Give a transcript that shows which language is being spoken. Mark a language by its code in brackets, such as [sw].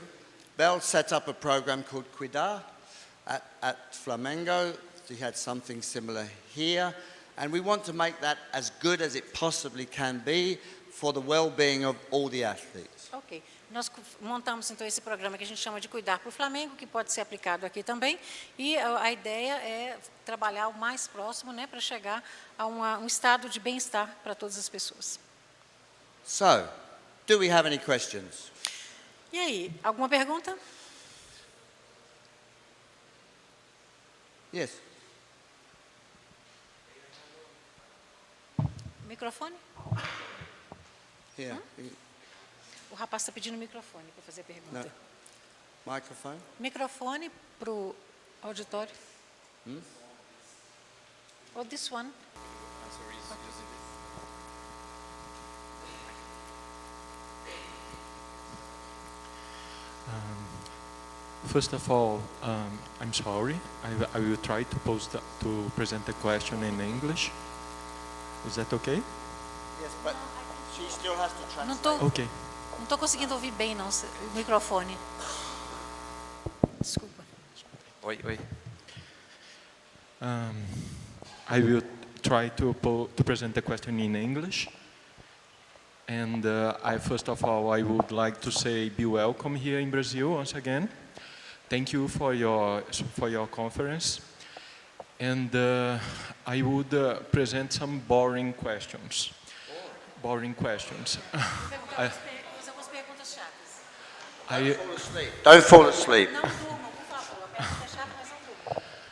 [en] Because Bell set up a program called Cuidar at Flamengo. He had something similar here. And we want to make that as good as it possibly can be for the well-being of all the athletes. [pt] Ok. Nós montamos, então, esse programa que a gente chama de Cuidar para o Flamengo, que pode ser aplicado aqui também. E a ideia é trabalhar o mais próximo, né, para chegar a um estado de bem-estar para todas as pessoas. [en] So, do we have any questions? [pt] E aí, alguma pergunta? [en] Yes. [pt] Microfone? [en] Here. [pt] O rapaz está pedindo microfone para fazer a pergunta. [en] No. Microphone? [pt] Microfone para o auditório. [en] Oh, this one. First of all, I'm sorry. I will try to present the question in English. Is that okay? Yes, but she still has to translate. Okay. [pt] Não estou conseguindo ouvir bem, não, o microfone. Desculpa. Oi. [en] I will try to present the question in English. And first of all, I would like to say be welcome here in Brazil once again. Thank you for your conference. And I would present some boring questions. Boring questions. [pt] Algumas perguntas chatas. [en] Don't fall asleep. [pt] Não durmam, por favor. A pergunta é chata, mas não durmam.